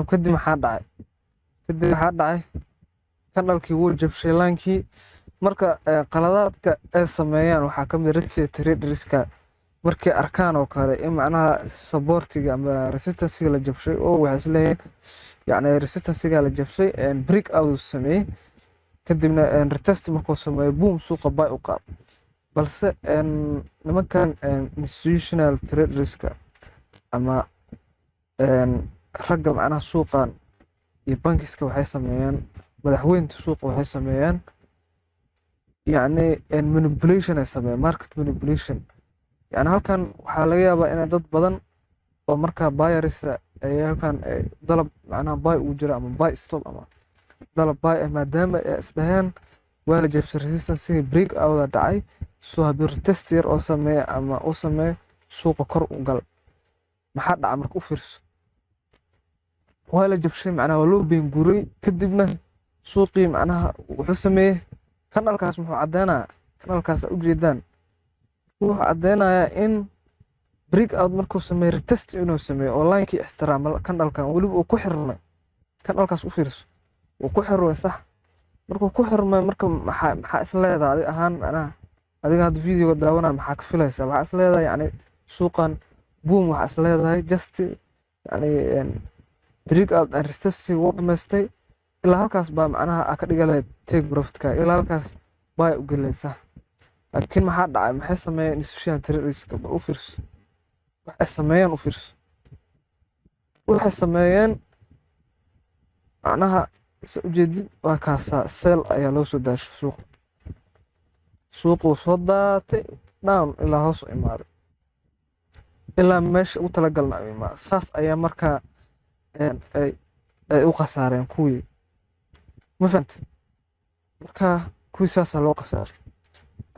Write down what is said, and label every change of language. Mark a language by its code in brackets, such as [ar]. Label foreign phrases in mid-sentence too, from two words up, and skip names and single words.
[so] kadib maxaa dhacay kan dhalkii wuu jabshay linkii. marka qaladaadka ay sameeyaan waxaa ka mid traderska markay arkaan oo kale in macnaha supportiga ama resistancega la jabshay oo waxay isleeyihiin yacni resistancega la jabshay [en] break out [so] sameeyey kadibna retest markuu sameeyo boom suuqa buy u qaado. balse nimankan [en] institutional traderska [so] ama ragga macnaha suuqan iyo bankiska waxay sameeyaan madaxweynta suuqa waxay sameeyaan yacni manipulation ay sameeyaan [en] market manipulation. [so] يعني halkan waxaa laga yaabaa in dad badan oo markaa buyers ay halkan dalab macnaha buy uu jiro ama [en] buy stop [so] ama dalab buy maadaama ay isdhaheen waa la jabshay [en] resistance break out [so] dhacay soo hadduu retest yar oo sameeyo ama uu sameeyo suuqa kor u gal maxaa dhaca marka u fiirso waa la jabshay macnaha waa loo been guuray kadibna suuqii macnaha wuxuu sameeyey kan halkaas muxuu caddeynaa kan halkaas ujeedaan wuxuu caddeynayaa in break out markuu sameeyo retest inuu sameeyo oo linekii ixtiraama kan dhalkan weliba uu ku xirmay kan halkaas u fiirso uu ku xirmay sax markuu ku xirmay marka maxaa is leedahay adi ahaan macnaha adiga hadda videoga daawanaya maxaa ka filaysaa waxaa is leedahay yacni suuqan boom waxaa is leedahay just yacni [en] break out and retest [so] wuu dhamaystay ilaa halkaas baa macnaha ka dhiga lahayd [en] take profitka [so] ilaa halkaas baa u gelay sax. laakiin maxaa dhacay maxay sameeyeen [en] institutional traderska [so] bal u fiirso waxay sameeyeen u fiirso waxay sameeyeen macnaha si ujeedid waa kaasa sell ayaa loo soo daashay suuqu soo daatay down ilaa hoos u imaaday ilaa meesha ugu talagalna u imaaday saas ayaa markaa ay u khasaareen kuwii ma fahantay marka kuwii saasaa loo khasaaray.